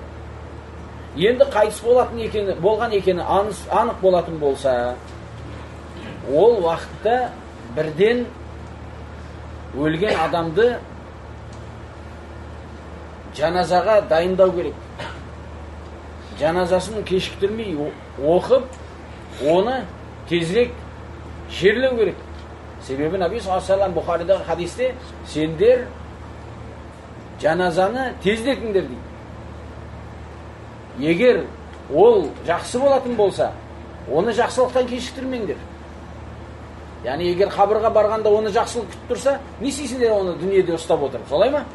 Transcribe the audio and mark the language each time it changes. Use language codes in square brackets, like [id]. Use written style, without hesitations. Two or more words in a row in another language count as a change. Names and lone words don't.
[kk] Енді қайтыс болған екені анық болатын болса, ол уақытта бірден өлген адамды жаназаға дайындау керек. Жаназасын кешіктірмей оқып, оны тезірек Жерлеу керек. Себебі Наби [ar] صلى الله عليه وسلم [kk] Бухаридағы хадисте сендер жаназаны тездетіңдер дейді. Егер ол жақсы болатын болса, оны жақсылықтан кешіктірмеңдер. Яғни егер қабырға барғанда оны жақсылық күтіп тұрса, не істейсіңдер оны дүниеде ұстап отырып, солай ма?